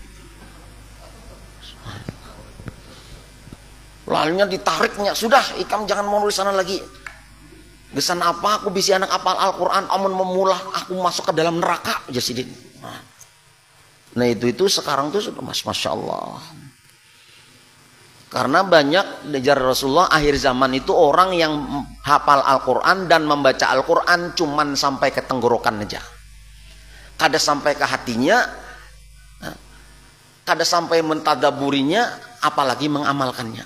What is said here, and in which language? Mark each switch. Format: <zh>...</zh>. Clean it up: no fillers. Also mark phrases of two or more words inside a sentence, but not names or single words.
<bjn>Lalunya ditariknya, sudah ikam jangan mau nulis sana lagi. Gesan apa aku bisi anak apal Al-Quran, amun memulah aku masuk ke dalam neraka aja sidin.</bjn> <id>Nah itu sekarang tuh sudah</id> <ar>ما شاء الله.</ar> <id>Karena banyak diajar Rasulullah akhir zaman itu orang yang hafal Al-Quran dan membaca Al-Quran cuman sampai ke tenggorokan aja.</id> <bjn>Kada sampai</bjn> <id>ke hatinya,</id> <bjn>kada sampai</bjn> <id>mentadaburinya, apalagi mengamalkannya.</id>